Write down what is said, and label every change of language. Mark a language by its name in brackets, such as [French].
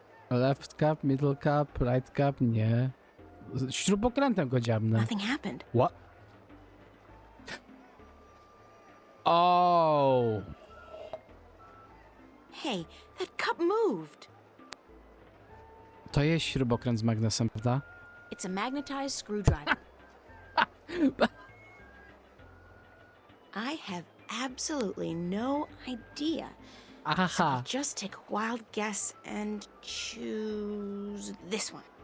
[English] Left cup, middle cup, right cup? [Polish] Nie. Śrubokrętem go dziabnę. [English] Nothing happened. What? Oh! Hey, that cup moved. [Polish] To jest śrubokręt z magnesem, prawda? [English] It's a magnetized screwdriver. I have absolutely no idea. So Aha. I'll just take a wild guess and choose this one.